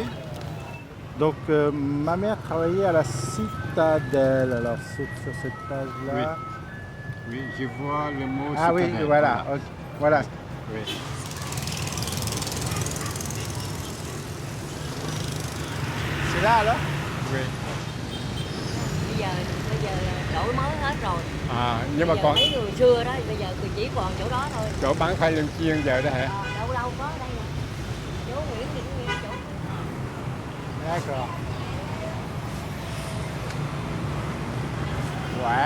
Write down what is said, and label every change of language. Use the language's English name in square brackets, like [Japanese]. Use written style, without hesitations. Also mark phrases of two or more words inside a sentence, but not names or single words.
[French] Donc ma mère travaillait à la Citadelle, alors c'est sur cette page-là. Oui, je vois le mot Citadelle. Ah oui, voilà. Voilà. Oui. C'est là alors? Oui. [Vietnamese] Bây giờ đổi mới hết rồi. Nhưng mà còn mấy người xưa đó bây giờ chỉ còn chỗ đó thôi. Chỗ bán khoai lang chiên giờ đó hả? Đâu đâu có đây nè. Chỗ Nguyễn Thị Nguyên chỗ. [French] D'accord. Ouais.